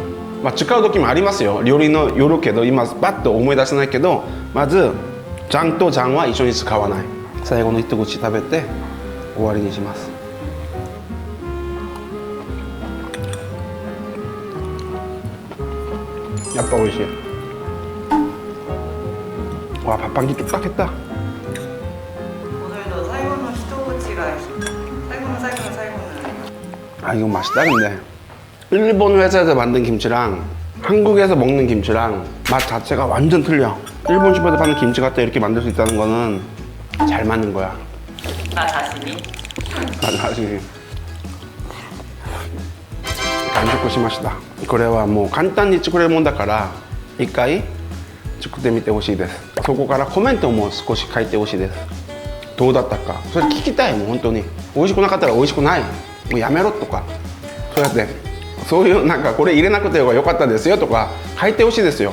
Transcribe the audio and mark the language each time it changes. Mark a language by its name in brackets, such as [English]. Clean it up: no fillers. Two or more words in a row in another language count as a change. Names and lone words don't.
[Japanese] まあ使う時もありますよ。料理のよるけど今バッと思い出せないけど、まずジャンとジャンは一緒に使わない。最後の一口食べて終わりにします。やっぱ美味しい。 [Korean] 와 밥한끼 뚝딱 했다. 오늘도 살고는 시도치가 살고는 아 이거 맛있다. 근데 일본 회사에서 만든 김치랑 한국에서 먹는 김치랑 맛 자체가 완전 틀려. 일본 슈퍼에서 파는 김치 갖다 이렇게 만들 수 있다는 거는 잘 맞는 거야. 나 자신이 [Japanese] 完食しました。これはもう簡単に作れるもんだから一回作ってみてほしいです。そこからコメントも少し書いてほしいです。どうだったかそれ聞きたい。もう本当に美味しくなかったら美味しくない、もうやめろとか、そうやってそういうなんかこれ入れなくてよかったですよとか書いてほしいですよ。